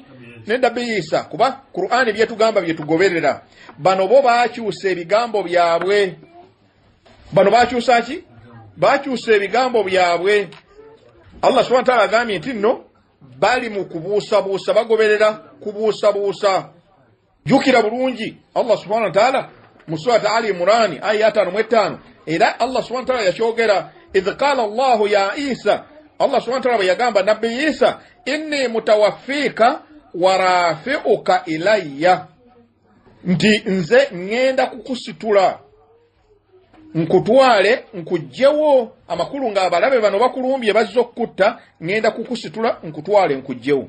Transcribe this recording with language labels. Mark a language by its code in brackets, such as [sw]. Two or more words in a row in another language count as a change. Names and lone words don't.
[lg] Ne Nabbi Isa, kuba Qur'ani byetugamba byetugoberera. Bano bo baakyusa ebigambo byabwe. Bano baakyusa ki? Baakyusa ebigambo byabwe. [ar] الله سبحانه وتعالى [lg] agambye nti nno bali mu kubuusabuusa, bagoberera kubuusabuusa. Jukira bulungi [ar] الله سبحانه وتعالى [lg] mu surat Ali Imran aya 5:5, era Allah subhanahu wa ta'ala yakyogera, [ar] إذ قال الله يا عيسى, الله سبحانه وتعالى [lg] yagamba Nabbi Isa, [ar] إني متوفيك ورافعك إلي, [lg] nti nze ngenda kukusitula nkutwale nkujjewo. Amakulu nga abalabe bano bakulumbye bazzo okutta, ngenda kukusitula nkutwale nkujjewo.